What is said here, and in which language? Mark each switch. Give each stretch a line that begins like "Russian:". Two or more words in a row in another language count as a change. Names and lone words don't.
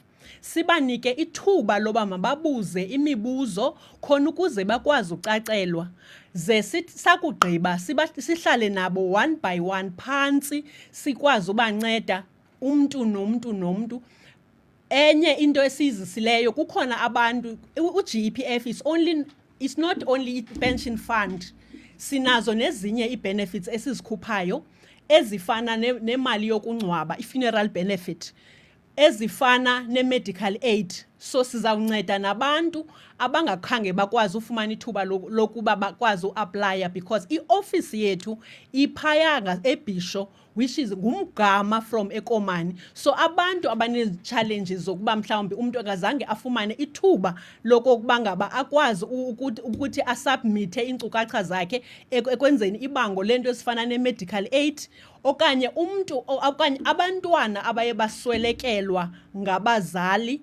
Xhosa: Sibanike ithuba loba mababuze imibuzo khona ukuze bakwazi ucacelwa. Ze sakugqiba sihlale nabo
English: one by one
Xhosa: phantsi sikwazi ubanceda umntu nomntu. Enye into esiyizisileyo, kukhona abantu, u-GEPF
English: is not only
Xhosa: i-pension fund, sinazo nezinye ii-benefits esizikhuphayo ezifana nemali yokungcwaba, i-
English: funeral benefit,
Xhosa: ezifana ne-
English: medical aid.
Xhosa: So sizawunceda nabantu abangakhange bakwazi ufumana ithuba lokuba bakwazi uaplaya because iofisi yethu iphaya eBhisho,
English: which is
Xhosa: ngumgama from eKomani. So abantu abanezi-challenges zokuba mhlawumbi umntu akazange afumane ithuba lokokuba ngaba akwazi ukuthi asubmithe iinkcukacha zakhe ekwenzeni ibango lento ezifana ne-
English: medical aid,
Xhosa: okanye abantwana abaye baswelekelwa ngabazali.